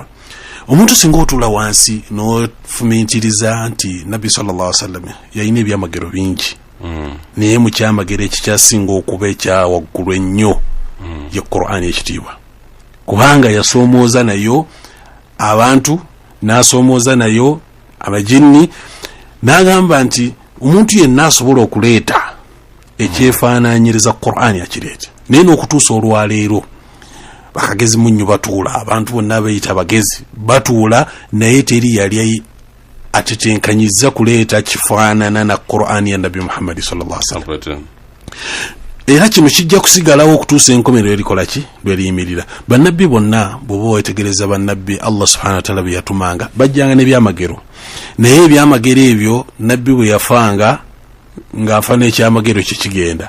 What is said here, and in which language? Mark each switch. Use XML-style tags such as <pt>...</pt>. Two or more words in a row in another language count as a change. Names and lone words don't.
<lg>Omuntu singa otuula wansi n'ofumiitiriza nti Nabi</lg> <ar>صلى الله عليه وسلم</ar> <lg>yalina ebyamagero bingi naye mu kyamagero ekikyasinga okuba ekya waggulu ennyo ye Qur'an ekitiibwa kubanga yasoomooza nayo abantu n'asoomooza nayo amajinni n'agamba nti omuntu yenna asobola okuleeta ekyefaanaanyiriza Qur'an akireete naye n'okutuusa olwaleero bakagezi munnyo batuula abantu bonna bayita bagezi batuula naye teri yali atetenkanyiza kuleeta kifaanana na Qur'an ya Nabi Muhammad</lg> <ar>صلى الله عليه وسلم.</ar> <lg>Era kino kijja kusigalawo okutuusa enkomerero erikola ki lweriyimirira. Bannabbi bonna bw'oba wetegereza bannabbi</lg> <ar>الله سبحانه وتعالى</ar> <lg>bye yatumanga bajjanga n'ebyamagero naye ebyamagero ebyo nabbi bwe yafanga ng'afa n'ekyamagero kye kigenda.</lg>